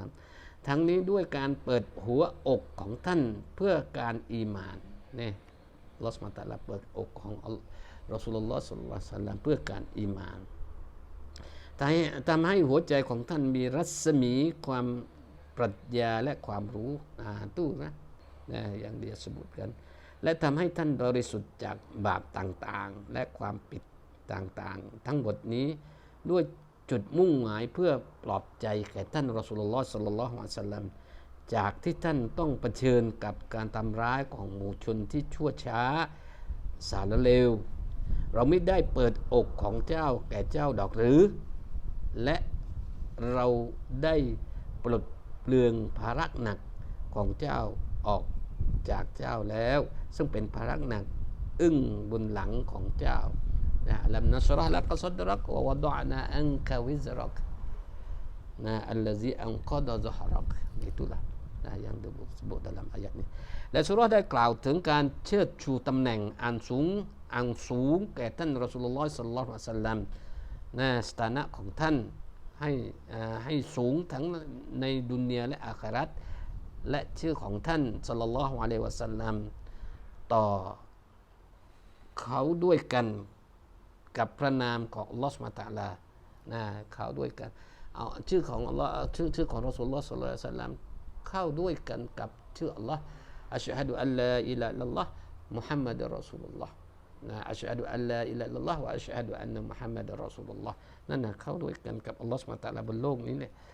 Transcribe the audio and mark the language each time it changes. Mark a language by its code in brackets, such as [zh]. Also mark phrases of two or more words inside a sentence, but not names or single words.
[th] มทั้งนี้ด้วยการเปิดหัวอกของท่านเพื่อการอีหม่านอัลลอฮฺ [ar] سبحانه وتعالى [th] เปิดอกของรอซูลุลลอฮ์ [ar] صلى الله عليه وسلم [th] เพื่อการอีหม่านทำให้ หัวใจของท่านมีรัศมีความปรัชญาและความรู้ [ms] itu yang dia sebutkan [th] และทำให้ท่านบริสุทธิ์จากบาป ต่างๆและความผิดต่างๆทั้งหมดนี้ด้วยจุดมุ่งหมายเพื่อปลอบใจแก่ท่านรอซูลุลลอฮ์ [ar] صلى الله عليه وسلم [th] จากที่ท่านต้องเผชิญกับการทำร้ายของหมู่ชนที่ชั่วช้าสารเลวเราไม่ได้เปิดอกของเจ้าแก่เจ้าดอกหรือและเราได้ปลดเปลื้องภาระหนักของเจ้าออกจากเจ้าแล้วซึ่งเป็นภาระหนักบนหลังของเจ้า [ar] ألم نشرح لك صدرك ووضعنا عنك وزرك. الذي أنقض ظهرك. [ms] Itulah yang disebut dalam ayat ni. Dan surah [th] ได้กล่าวถึงการเชิดชูตำแหน่งอันสูงแก่ท่านรอซูลุลลอฮ์ [ar] صلى الله عليه وسلم [th] สถานะของท่านให้สูงทั้งใน ดุนยาและอาคิเราะห์และชื่อของท่าน [ar] صلى الله عليه وسلم [th] ต่อเขาด้วยกันกับพระนามของอัลลอฮฺ [ar] سبحانه وتعالى [th] เข้าด้วยกันเอาชื่อของอัลลอฮ์ชื่อของรอซูลุลลอฮ์ [ar] صلى الله عليه وسلم [th] เข้าด้วยกันกับชื่ออัลลอฮ์ [ar] أشهد أن لا إله إلا الله محمد رسول الله أشهد أن لا إله إلا الله وأشهد أن محمدا رسول الله [th] นั่นเข้าด้วยกันกับอัลลอฮ์ [ar] سبحانه وتعالى [th] บนโลกนี้เนี่ย